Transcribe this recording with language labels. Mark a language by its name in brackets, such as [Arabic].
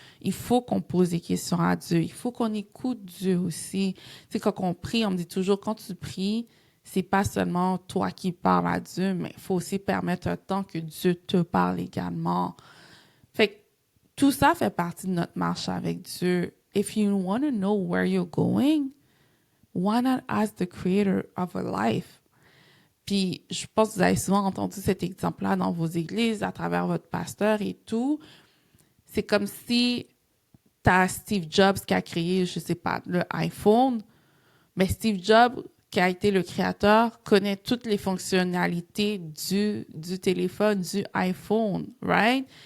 [French] Il faut qu'on pose des questions à Dieu. Il faut qu'on écoute Dieu aussi. Tu sais, quand on prie, on me dit toujours, quand tu pries, c'est pas seulement toi qui parles à Dieu, mais il faut aussi permettre un temps que Dieu te parle également. Fait que tout ça fait partie de notre marche avec Dieu. [English] If you want to know where you're going, why not ask the creator of a life? [French] Puis, je pense que vous avez souvent entendu cet exemple-là dans vos églises, à travers votre pasteur et tout. C'est comme si tu as Steve Jobs qui a créé, je sais pas, le iPhone. Mais Steve Jobs, qui a été le créateur, connaît toutes les fonctionnalités du téléphone, du iPhone, right?